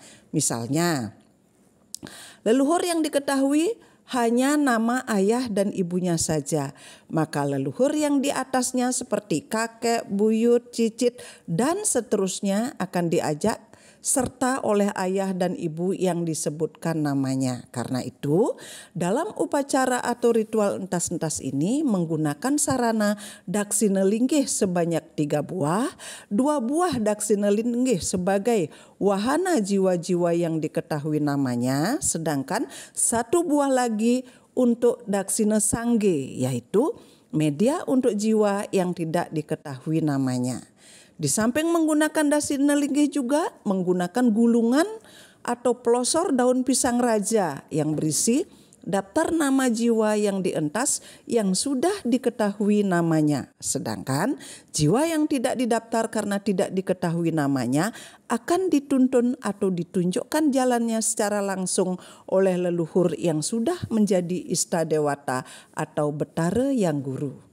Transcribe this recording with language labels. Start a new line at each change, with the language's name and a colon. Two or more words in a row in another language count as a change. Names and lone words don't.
Indonesian: Misalnya, leluhur yang diketahui hanya nama ayah dan ibunya saja, maka leluhur yang di atasnya seperti kakek, buyut, cicit, dan seterusnya akan diajak serta oleh ayah dan ibu yang disebutkan namanya. Karena itu, dalam upacara atau ritual entas-entas ini menggunakan sarana daksina linggih sebanyak 3 buah, 2 buah daksina linggih sebagai wahana jiwa-jiwa yang diketahui namanya, sedangkan 1 buah lagi untuk daksina sangge, yaitu media untuk jiwa yang tidak diketahui namanya. Di samping menggunakan daksina linggih juga menggunakan gulungan atau pelosor daun pisang raja yang berisi daftar nama jiwa yang dientas yang sudah diketahui namanya. Sedangkan jiwa yang tidak didaftar karena tidak diketahui namanya akan dituntun atau ditunjukkan jalannya secara langsung oleh leluhur yang sudah menjadi istadewata atau betara yang guru.